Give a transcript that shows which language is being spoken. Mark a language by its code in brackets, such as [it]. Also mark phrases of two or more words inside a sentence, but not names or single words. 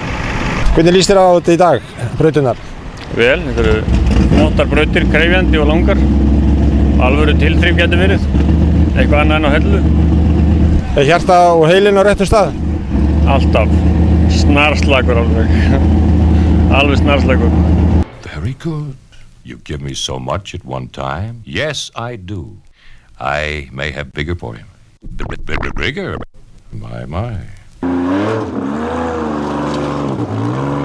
[is] Hvernig líst þér á þetta í dag, brautirnar? Vel, þetta eru flottar brautir, krefjandi og langar. Alvöru tilþrif getur verið. Eitthvað annað en á hellu. Er hjarta og heilin á réttum stað? Alltaf. Snarslagur alveg. Alveg snarslagur. [en] Very good. You give me so much at one time. Yes, I do. I may have bigger for him. Bigger? My.